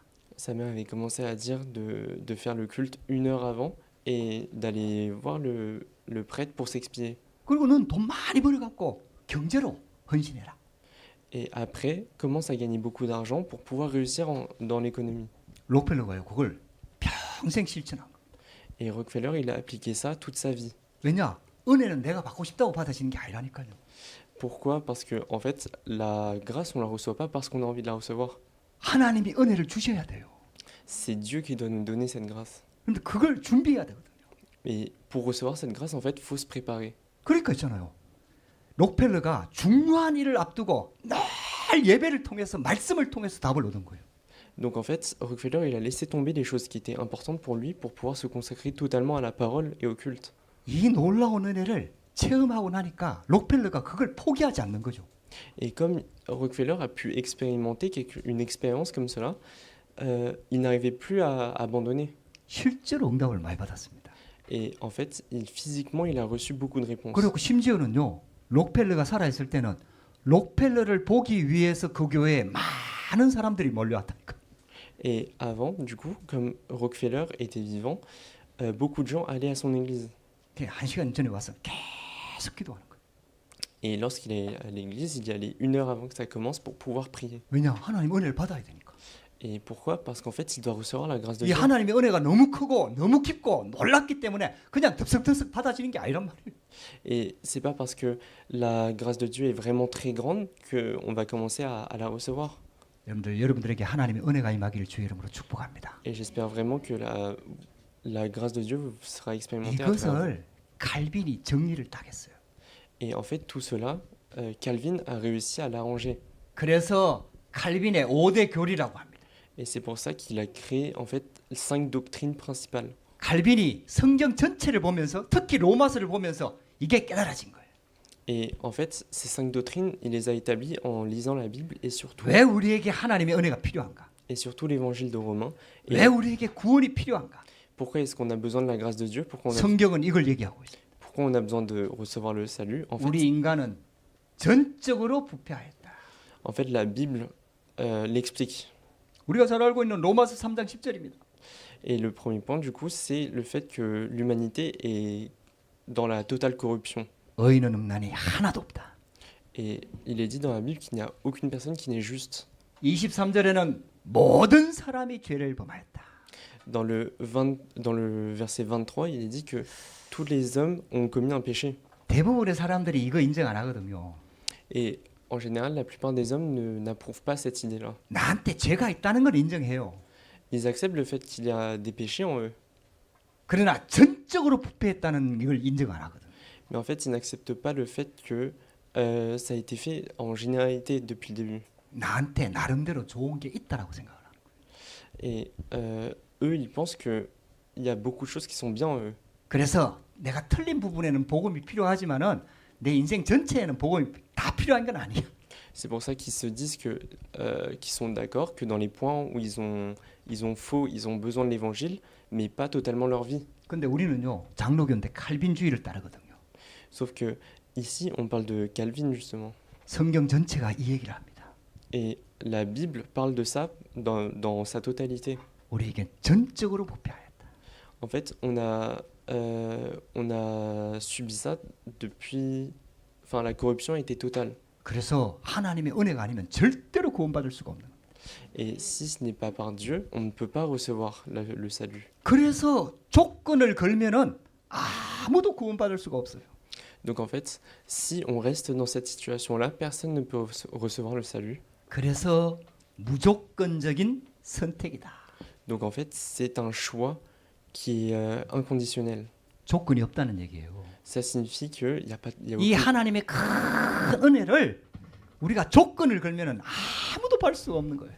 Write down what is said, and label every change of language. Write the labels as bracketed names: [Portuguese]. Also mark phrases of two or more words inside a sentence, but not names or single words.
[French] Sa mère avait commencé à dire de faire le culte 1 heure avant et d'aller voir le prêtre pour s'expier. [Korean] 그리고 넌 돈 많이 벌어갖고 경제로 헌신해라. [French] Et après, commence à gagner beaucoup d'argent pour pouvoir réussir dans l'économie. [Korean] 록펠러가요, 그걸 평생 실천한 거. [French] Et Rockefeller, il a appliqué ça toute sa vie. [Korean] 왜냐? 은혜는 내가 받고 싶다고 받아지는 게 아니라니까요. [French] Pourquoi? Parce que en fait, la grâce, on la reçoit pas parce qu'on a envie de la recevoir. [Korean] 하나님이 은혜를 주셔야 돼요. [French] C'est Dieu qui doit nous donner cette grâce. [Korean] 근데 그걸 준비해야 되거든요. [French] Et pour recevoir cette grâce, en fait, faut se préparer. [Korean] 그러니까 있잖아요. 록펠러가 중요한 일을 앞두고 늘 예배를 통해서 말씀을 통해서 답을 얻은 거예요. [French] Donc en fait, Rockefeller, il a laissé tomber les choses qui étaient importantes pour lui pour pouvoir se consacrer totalement à la parole et au culte. [Korean] 이 놀라운 은혜를 체험하고 나니까 록펠러가 그걸 포기하지 않는 거죠. [French] Et comme Rockefeller a pu expérimenter une expérience comme cela, il n'arrivait plus à abandonner. [Korean] 실제로 응답을 많이 받았습니다. [French] Et en fait, physiquement, il a reçu beaucoup de réponses. [Korean] 그리고 심지어는요, 록펠러가 살아있을 때는 록펠러를 보기 위해서 그 교회에 많은 사람들이 몰려왔다니까. [French] Et avant, du coup, comme Rockefeller était vivant, beaucoup de gens allaient à son église. [Korean] 1시간 전에 와서 계속 기도하는 거예요. [French] Et lorsqu'il est à l'église, il y allait 1 heure avant que ça commence pour pouvoir prier. [Korean] 왜냐? 하나님 은혜를 받아야 되니까. [French] Et pourquoi? Parce qu'en fait, il doit recevoir la grâce de [Korean] 이 [French] Dieu. [Korean] 하나님의 은혜가 너무 크고 너무 깊고 놀랍기 때문에 그냥 덥석덥석 받아지는 게 아니란 말이에요. [French] Et c'est pas parce que la grâce de Dieu est vraiment très grande qu'on va commencer à la recevoir. [Korean] 여러분들에게 하나님의 은혜가 임하기를 주의 이름으로 축복합니다. [French] Et j'espère vraiment que la grâce de Dieu sera expérimentée à travers vous. [Korean] 이것을 칼빈이 정리를 딱 했어요. [French] Et en fait, tout cela, Calvin a réussi à l'arranger. [Korean] 그래서 칼빈의 5대 교리라고 합니다. [French] Et c'est pour ça qu'il a créé en fait 5 doctrines principales. [Korean] 칼빈이 성경 전체를 보면서 특히 로마서를 보면서 이게 깨달아진 거예요. [French] Et en fait, ces 5 doctrines, il les a établies en lisant la Bible et surtout [Korean] 왜 우리에게 하나님의 은혜가 필요한가? [French] l'évangile de Romains. Et [Korean] 왜 우리에게 구원이 필요한가? [French] pourquoi est-ce qu'on a besoin de la grâce de Dieu? [Korean] 성경은 이걸 얘기하고 있어요. [French] Pourquoi on a besoin de recevoir le salut? [Korean] 우리 인간은 전적으로 부패하였다. [French] En fait, la Bible l'explique. [Korean] 우리가 잘 알고 있는 로마서 3장 10절입니다. [French] Et le premier point, du coup, c'est le fait que l'humanité est dans la totale corruption. [Korean] 의인은 없나니 하나도 없다. [French] Et il est dit dans la Bible qu'il n'y a aucune personne qui n'est juste. [Korean] 23절에는 모든 사람이 죄를 범하였다. [French] Dans le verset 23, il est dit que tous les hommes ont commis un péché. [Korean] 대부분의 사람들이 이거 인정 안 하거든요. [French] Et en général, la plupart des hommes n'approuvent pas cette idée-là. [Korean] 나한테 죄가 있다는 걸 인정해요. [French] Ils acceptent le fait qu'il y a des péchés en eux. [Korean] 그러나 전적으로 부패했다는 걸 인정 안 하거든. [French] Mais en fait, ils n'acceptent pas le fait que ça a été fait en généralité depuis le début. [Korean] 나한테 나름대로 좋은 게 있다라고 생각을 하는 거예요. [French] Et eux, ils pensent qu'il il y a beaucoup de choses qui sont bien en eux. [Korean] 그래서 내가 틀린 부분에는 복음이 필요하지만은 내 인생 전체에는 복음이 다 필요한 건 아니에요. [French] C'est pour ça qu'ils se disent que, qu'ils sont d'accord que dans les points où ils ont faux, ils ont besoin de l'évangile, mais pas totalement leur vie. [Korean] 근데 우리는요 장로교인데 칼빈주의를 따르거든요. [French] Sauf que ici, on parle de Calvin justement. [Korean] 성경 전체가 이 얘기를 합니다. [French] Et la Bible parle de ça dans sa totalité. [Korean] 우리에게 전적으로 부패하였다. [French] En fait, on a subi ça depuis... Enfin, la corruption était totale. [Korean] 그래서 하나님의 은혜가 아니면 절대로 구원받을 수가 없는 거예요. [French] Et si ce n'est pas par Dieu, on ne peut pas recevoir le salut. [Korean] 그래서 조건을 걸면은 아무도 구원받을 수가 없어요. [French] Donc en fait, si on reste dans cette situation-là, personne ne peut recevoir le salut. [Korean] 그래서 무조건적인 선택이다. [French] Donc en fait, c'est un choix qui est inconditionnel. [Korean] 조건이 없다는 얘기예요. [French] Ça signifie qu'il n'y a pas... il y a [Korean] 이 [French] aucune- [Korean] 하나님의 큰 은혜를 우리가 조건을 걸면은 아무도 받을 수가 없는 거예요.